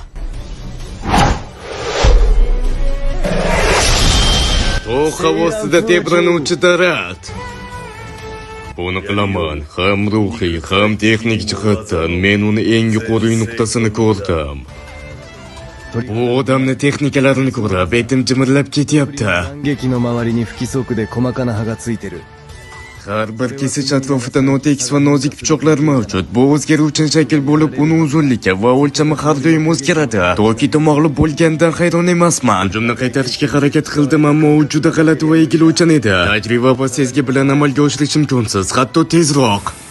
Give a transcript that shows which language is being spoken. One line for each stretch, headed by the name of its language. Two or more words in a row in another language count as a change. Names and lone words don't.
Uzbek: Tog' havosida tebranuvchi daraxt. Buni qilaman, ham ruhiy, ham texnik jihatdan men uni eng yuqori nuqtasini ko'rdim. Bu odamni texnikalarini ko'rib, etim jimirlab ketyapti.
Japanese: 撃の周りに不規則で細かな刃がついてる。
Uzbek: Har bir kesish atrofida notekis va nozik pichoqlar mavjud. Bu o'zgaruvchan shakl bo'lib, uni uzunligi va o'lchami har doim o'zgaradi. Toki mag'lub bo'lgandan hayron emasman. Hujumni qaytarishga harakat qildim, ammo u juda g'alati va egiluvchan edi. Tajriba va sezgi bilan amalga oshirish imkonsiz, hatto tezroq.